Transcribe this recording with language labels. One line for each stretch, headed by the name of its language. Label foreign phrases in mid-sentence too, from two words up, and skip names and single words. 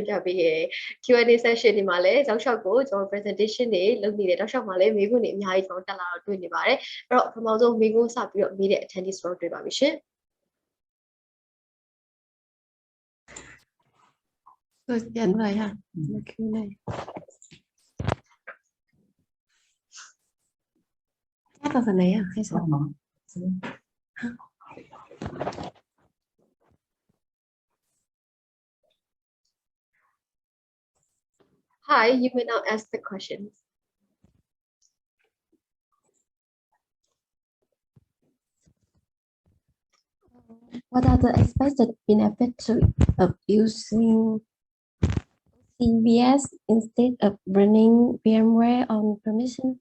Burmese: ပြပေးခဲ့
English: Q&A session
Burmese: ဒီမှာလည်းဇောက်ရှောက်ကိုကျွန်တော် presentation တွေလုပ်နေတယ်တောက်လျှောက်မှာလည်းမေးခွန်းတွေအများကြီးကျွန်တော်တက်လာတော့တွေ့နေပါတယ်အဲ့တော့ပထမဆုံးမေးခွန်းစပြီးတော့မေးတဲ့ attendees ကျွန်တော်တွေ့ပါပြီရှင်
Vietnamese: Tôi nhận lời ha. Q&A. Hát vào phần này à? Hay sao?
English: Hi, you may now ask the questions. What are the expected benefits of using OCVS instead of running VMware on permission?